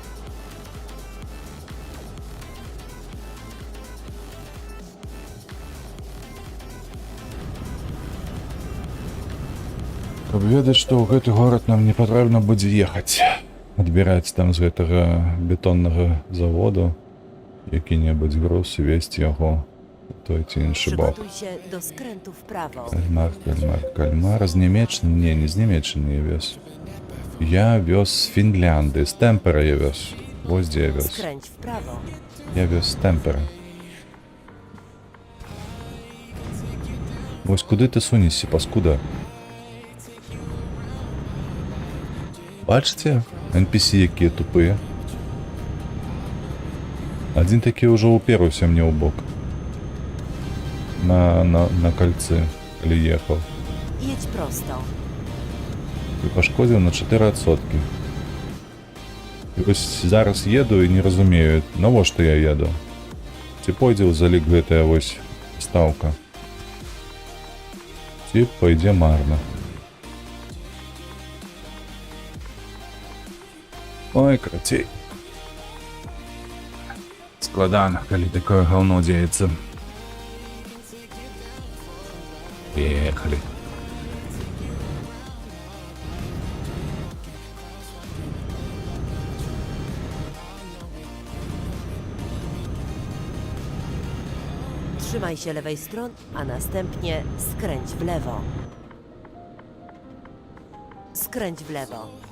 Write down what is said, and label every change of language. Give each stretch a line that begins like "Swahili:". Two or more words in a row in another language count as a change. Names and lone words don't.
Belarusian: Каб ведаць, што ў гэты горад нам не патрэбна будзе ехаць, адбіраць там з гэтага бетоннага заводу які-небудзь груз і весці яго у той ці іншы бок.
Polish: Przygotuj się do skrętu w prawo.
Belarusian: Кальмар з Нямеччыны? Не з Нямеччыны я вез. Я вез з Фінляндыі, з Тэмпера я вез. Вось дзе я вез.
Polish: Skręć w prawo.
Belarusian: Я вез з Тэмпера. Вось куды ты сунешся, паскуда? Бачыце? NPC якія тупыя. Адзін такі ўжо уперўся мне ў бок. На кальцы, калі ехаў.
Polish: Jedź prosto.
Belarusian: І пашкодзіў на 4%. І вось зараз еду і не разумею, навошта я еду. Ці пойдзе ў залік гэтая вось стаўка. Ці пойдзе марна. Ой, крацей. Складана, калі такое гаўно дзеецца.
Russian: Поехали.
Polish: Trzymaj się lewej strony, a następnie skręć w lewo. Skręć w lewo.